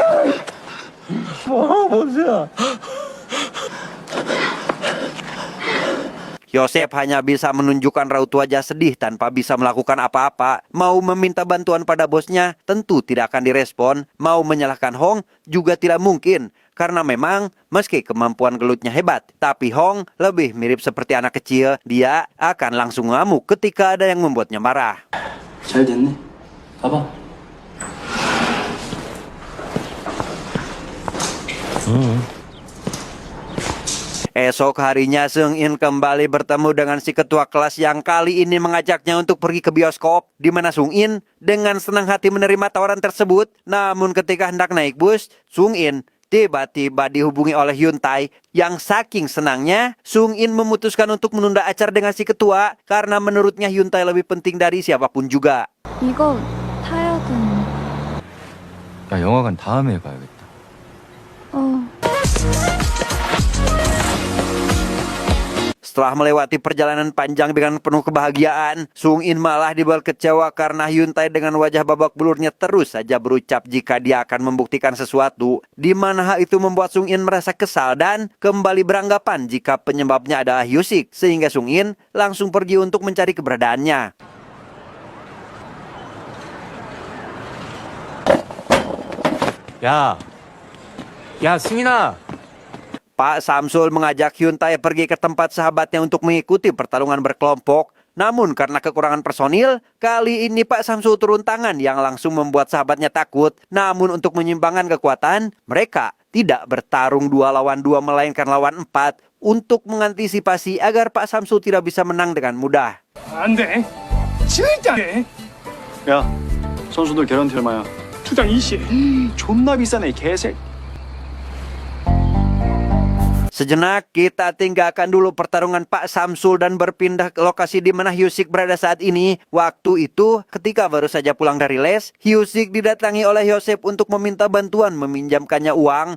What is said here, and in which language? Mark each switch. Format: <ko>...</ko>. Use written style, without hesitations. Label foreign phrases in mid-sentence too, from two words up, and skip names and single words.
<id>Yosef hanya bisa menunjukkan raut wajah sedih tanpa bisa melakukan apa-apa. Mau meminta bantuan pada bosnya, tentu tidak akan direspon. Mau menyalahkan Hong, juga tidak mungkin. Karena memang, meski kemampuan gelutnya hebat, tapi Hong lebih mirip seperti anak kecil. Dia akan langsung ngamuk ketika ada yang membuatnya marah.</id> <ko>잘 됐네. 가봐.</ko> <id>Esok harinya Sung In kembali bertemu dengan si ketua kelas yang kali ini mengajaknya untuk pergi ke bioskop, di mana Sung In dengan senang hati menerima tawaran tersebut. Namun ketika hendak naik bus, Sung In tiba-tiba dihubungi oleh Hyun Tae yang saking senangnya Sung In memutuskan untuk menunda acara dengan si ketua karena menurutnya Hyun Tae lebih penting dari siapapun juga.</id> <ko>이거 타야 되는. 야, 영화관 다음에 가야겠다.</ko> <id>Setelah melewati perjalanan panjang dengan penuh kebahagiaan, Sung In malah dibuat kecewa karena Hyun Tae dengan wajah babak belurnya terus saja berucap jika dia akan membuktikan sesuatu, di mana hal itu membuat Sung In merasa kesal dan kembali beranggapan jika penyebabnya adalah Hyusik, sehingga Sung In langsung pergi untuk mencari keberadaannya.</id> <ko>야, 승인아.</ko> <id>Pak Samsul mengajak Hyun Tae pergi ke tempat sahabatnya untuk mengikuti pertarungan berkelompok. Namun karena kekurangan personil, kali ini Pak Samsul turun tangan yang langsung membuat sahabatnya takut. Namun untuk menyimbangkan kekuatan, mereka tidak bertarung 2 lawan 2 melainkan lawan 4 untuk mengantisipasi agar Pak Samsul tidak bisa menang dengan mudah.</id> <ko>안 돼. 진짜 안 돼. 야, 선수들 개런티 얼마야? 투장 20. 존나 비싸네, 개새.</ko> <id>Sejenak kita tinggalkan dulu pertarungan Pak Samsul dan berpindah ke lokasi di mana Hyusik berada saat ini. Waktu itu ketika baru saja pulang dari les, Hyusik didatangi oleh Yosef untuk meminta bantuan meminjamkannya uang.</id>